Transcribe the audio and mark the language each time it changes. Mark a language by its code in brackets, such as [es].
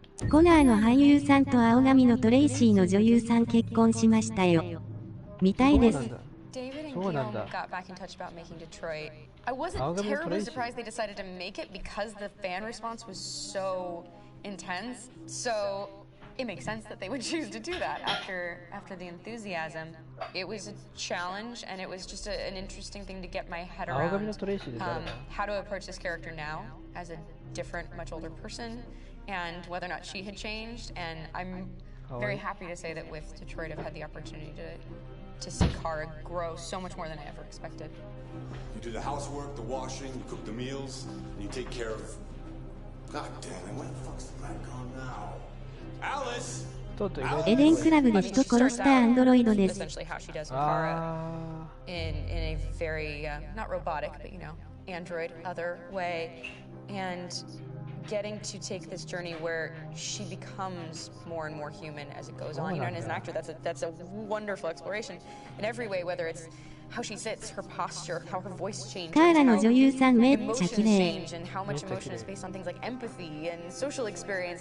[ja] コナーの俳優さんと青髪のトレイシーの女優さん結婚しましたよ。見たいです。 [en] David and Gil got back in touch about making Detroit. I wasn't terribly surprised they decided to make it because the fan response was so intense. So it makes sense that they would choose to do that after the enthusiasm. It was a challenge, and it was just an interesting thing to get my head around how to approach this character now as a different, much older person, and whether or not she had changed. And I'm very happy to say that with Detroit, I've had the opportunity to see Kara grow so much more than I ever expected. You do the housework, the washing, you cook the meals, and you take care of... God damn it, where the fuck's the rat gone now? Alice! [ja] エデンクラブで人殺したアンドロイドです。 [en] Essentially how she does with Kara in a very, not robotic, but android other way. And getting to take this journey where she becomes more and more human as it goes on. And as an actor, that's a wonderful exploration in every way, whether it's how she sits, her posture, how her voice changes, how emotions change, and how much emotion is based on things like empathy and social experience.